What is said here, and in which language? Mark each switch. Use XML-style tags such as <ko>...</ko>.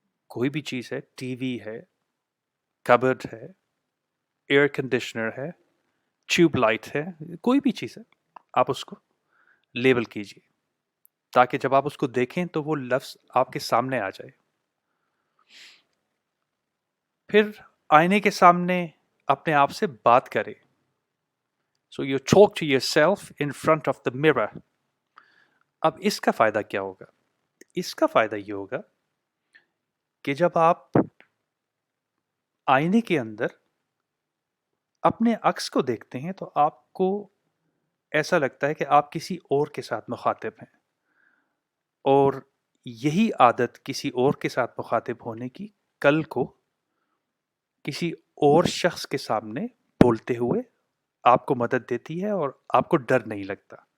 <ur>کوئی بھی چیز ہے، ٹی وی ہے، کبرڈ ہے، ایئر کنڈیشنر ہے، ٹیوب لائٹ ہے، کوئی بھی چیز ہے، آپ اس کو لیبل کیجئے تاکہ جب آپ اس کو دیکھیں تو وہ لفظ آپ کے سامنے آ جائے. پھر آئینے کے سامنے اپنے آپ سے بات کریں.</ur> <en>So you talk to yourself in front of the mirror.</en> <ur>اب اس کا فائدہ کیا ہوگا؟ اس کا فائدہ یہ ہوگا کہ جب آپ آئینے کے اندر اپنے عکس کو دیکھتے ہیں تو آپ کو ایسا لگتا ہے کہ آپ کسی اور کے ساتھ مخاطب ہیں، اور یہی عادت کسی اور کے ساتھ مخاطب ہونے کی کل کو کسی اور شخص کے سامنے بولتے ہوئے آپ کو مدد دیتی ہے اور آپ کو ڈر نہیں لگتا.</ur>